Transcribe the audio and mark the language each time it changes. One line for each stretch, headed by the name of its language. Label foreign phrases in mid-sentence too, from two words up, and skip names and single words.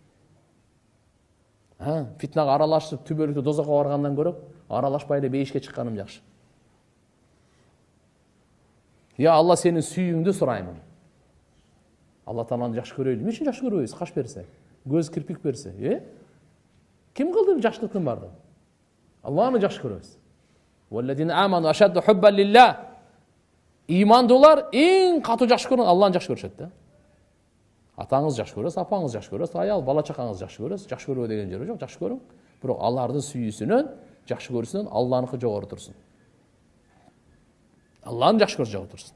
Kyrgyz: Фитнага аралашып түбөлүктө дозокко баргандан көрөп, аралашпайлы бейишке чыкканым жакшы. Я Алла, сенин сүйүүңдү сураймын. Алла Тааланы жакшы көрөйлү. Эмне үчүн жакшы көрбөйбүз? Каш берсе, көз кирпик берсе, ким кылды жакшылыктын бардыгын? Алланы жакшы көрөбүз.
Arabic: والذين آمنوا أشد حبا لله.
Kyrgyz: Имандуулар эң катуу жакшы көргөн Алланы жакшы көрүшөт да. Атаңыз жакшы көрөсүз, апаңыз жакшы көрөсүз, аял бала чакаңыз жакшы көрөсүз. Жакшы көрбө деген жери жок, жакшы көрүң. Бирок алардын сүйүүсүнөн, жакшы көрүүсүнөн Алланыкы жогору турсун. Алланы жакшы көрүш жогору турсун.